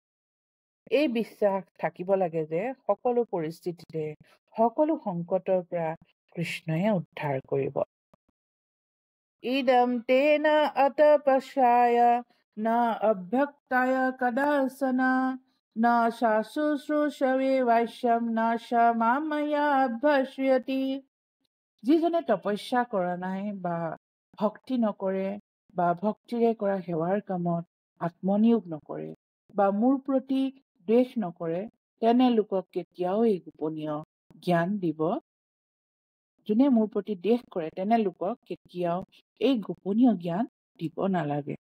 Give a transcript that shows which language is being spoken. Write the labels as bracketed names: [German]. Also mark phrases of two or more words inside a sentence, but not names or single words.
[Assamese] এই বিশ্বাস থাকিব লাগে যে সকলো পৰিস্থিতিতে সকলো সংকটৰ পৰা কৃষ্ণয়ে উদ্ধাৰ কৰিব। [Sanskrit] ইদম তেনা অতপস্যায় ন অভ্যক্তায় কদাসনা न शाशुश्रूषवे वाष्यम न मामया अभ्यस्यति। [Assamese] যিজনে তপস্যা কৰা নাই বা ভক্তি নকৰে বা ভক্তিৰে কৰা সেৱাৰ কামত আত্মনিয়োগ নকৰে বা মোৰ প্ৰতি দ্বেষ নকৰে, তেনে লোকক কেতিয়াও এই গোপনীয় জ্ঞান দিব। যোনে মোৰ প্ৰতি দ্বেষ কৰে তেনে লোকক কেতিয়াও এই গোপনীয় জ্ঞান দিব নালাগে।